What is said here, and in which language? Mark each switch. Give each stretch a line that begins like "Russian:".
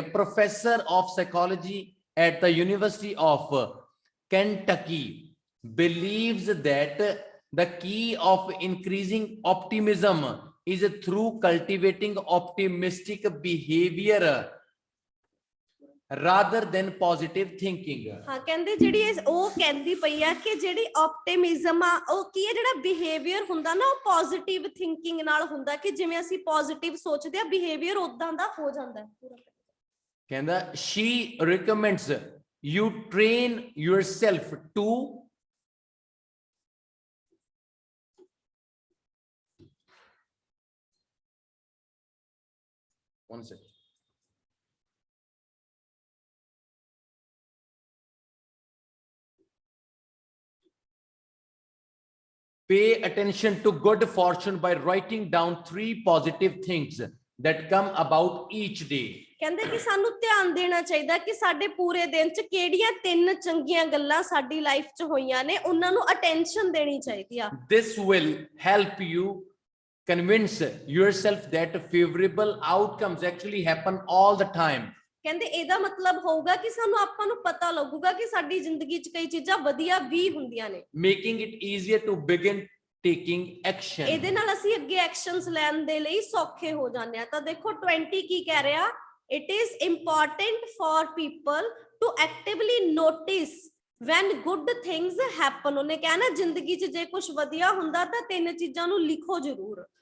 English: Professor of psychology at the University of Kentucky believes that the key of increasing optimism is through cultivating optimistic behavior rather than positive thinking।
Punjabi: ਹਾਂ ਕਹਿੰਦੇ ਜਿਹੜੀ ਉਹ ਕਹਿੰਦੀ ਪਈ ਆ ਕਿ ਜਿਹੜੀ ਆਪਟਿਮਿਜ਼ਮ ਆ ਉਹ ਕੀ ਹੈ, ਜਿਹੜਾ ਬਿਹੇਵੀਅਰ ਹੁੰਦਾ ਨਾ ਉਹ ਪੋਜ਼ਿਟਿਵ ਥਿੰਕਿੰਗ ਨਾਲ ਹੁੰਦਾ ਕਿ ਜਿਵੇਂ ਅਸੀਂ ਪੋਜ਼ਿਟਿਵ ਸੋਚਦੇ ਆ ਬਿਹੇਵੀਅਰ ਉਦਾਂ ਦਾ ਹੋ ਜਾਂਦਾ ਹੈ। ਕਹਿੰਦਾ
English: she recommends you train yourself to one second pay attention to good fortune by writing down 3 positive things that come about each day।
Punjabi: ਕਹਿੰਦੇ ਕਿ ਸਾਨੂੰ ਧਿਆਨ ਦੇਣਾ ਚਾਹੀਦਾ ਕਿ ਸਾਡੇ ਪੂਰੇ ਦਿਨ 'ਚ ਕਿਹੜੀਆਂ 3 ਚੰਗੀਆਂ ਗੱਲਾਂ ਸਾਡੀ ਲਾਈਫ 'ਚ ਹੋਈਆਂ ਨੇ, ਉਹਨਾਂ ਨੂੰ ਅਟੈਂਸ਼ਨ ਦੇਣੀ ਚਾਹੀਦੀ ਆ।
English: This will help you convince yourself that favorable outcomes actually happen all the time।
Punjabi: ਕਹਿੰਦੇ ਇਹਦਾ ਮਤਲਬ ਹੋਊਗਾ ਕਿ ਸਾਨੂੰ ਆਪਾਂ ਨੂੰ ਪਤਾ ਲੱਗੂਗਾ ਕਿ ਸਾਡੀ ਜ਼ਿੰਦਗੀ 'ਚ ਕਈ ਚੀਜ਼ਾਂ ਵਧੀਆ ਵੀ ਹੁੰਦੀਆਂ ਨੇ।
English: Making it easier to begin taking action।
Punjabi: ਇਹਦੇ ਨਾਲ ਅਸੀਂ ਅੱਗੇ ਐਕਸ਼ਨਸ ਲੈਣ ਦੇ ਲਈ ਸੌਖੇ ਹੋ ਜਾਂਦੇ ਆ। ਤਾਂ ਦੇਖੋ 20 ਕੀ ਕਹਿ ਰਿਹਾ?
English: It is important for people to actively notice when good things happen।
Punjabi: ਉਹਨੇ ਕਿਹਾ ਨਾ ਜ਼ਿੰਦਗੀ 'ਚ ਜੇ ਕੁਝ ਵਧੀਆ ਹੁੰਦਾ ਤਾਂ 3 ਚੀਜ਼ਾਂ ਨੂੰ ਲਿਖੋ ਜ਼ਰੂਰ।